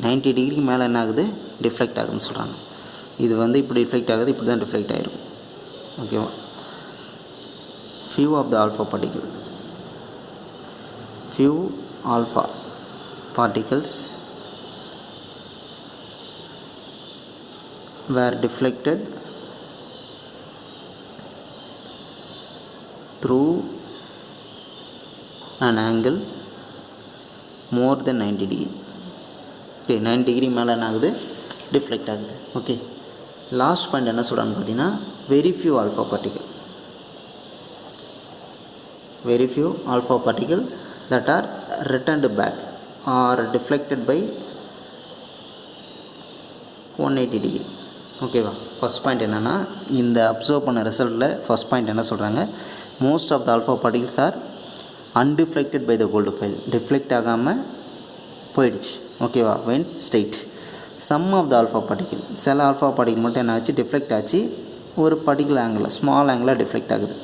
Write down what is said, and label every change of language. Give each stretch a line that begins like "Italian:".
Tamil: 90 டிகிரிக்கு மேலே என்ன ஆகுது, டிஃப்ளெக்ட் ஆகுதுன்னு சொல்கிறாங்க. இது வந்து இப்படி டிஃப்ளெக்ட் ஆகுது, இப்படி தான் டிஃப்ளெக்ட் ஆகிருக்கும். ஓகேவா.
English: Few of the alpha particle, few alpha particles were deflected through an angle more than 90 degree.
Tamil: Okay, 90 degree மேலே என்ன ஆகுது, டிஃப்ளெக்ட் ஆகுது.
English: okay, last point
Tamil: என்ன சொல்கிறாங்க பார்த்தீங்கன்னா,
English: Very few alpha particle, very few alpha particle that are returned back or deflected by 180 degree.
Tamil: ஓகேவா.
English: first point என்னென்னா,
Tamil: இந்த அப்சர்வ் பண்ண ரிசல்ட்டில்
English: First point என்ன சொல்கிறாங்க, most of the alpha particles are undeflected by the gold foil.
Tamil: Deflect ஆகாமல் போயிடுச்சு. ஓகேவா.
English: Went straight. Some of the alpha particle,
Tamil: சில ஆல்ஃபா பார்ட்டிகிள் மட்டும் என்ன ஆச்சு, டிஃப்ளெக்ட் ஆச்சு ஒரு பர்டிகுலர் ஆங்கிளில், ஸ்மால் ஆங்கிளில் டிஃப்ளெக்ட் ஆகுது.